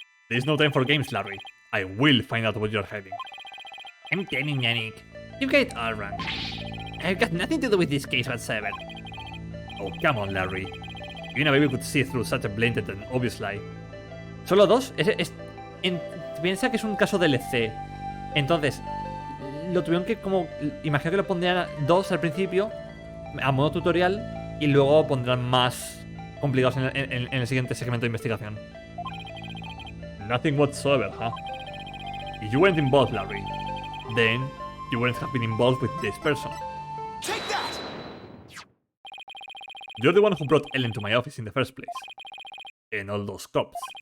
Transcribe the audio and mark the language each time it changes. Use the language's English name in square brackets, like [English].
[English] There's no time for games, Larry. I will find out what you're hiding. I'm telling you, Nick. You got it all wrong. I've got nothing to do with this case whatsoever. Oh, come on, Larry. You know, maybe we could see through such a blatant and obvious lie. [Spanish] Solo dos. Piensa que es un caso DLC. Entonces, lo tuvieron que como... Imagino que lo pondrían dos al principio, a modo tutorial, y luego pondrán más complicados en el siguiente segmento de investigación. [English] Nothing whatsoever, huh? If you weren't involved, Larry, then you wouldn't have been involved with this person. Take that! You're the one who brought Ellen to my office in the first place. And all those cops.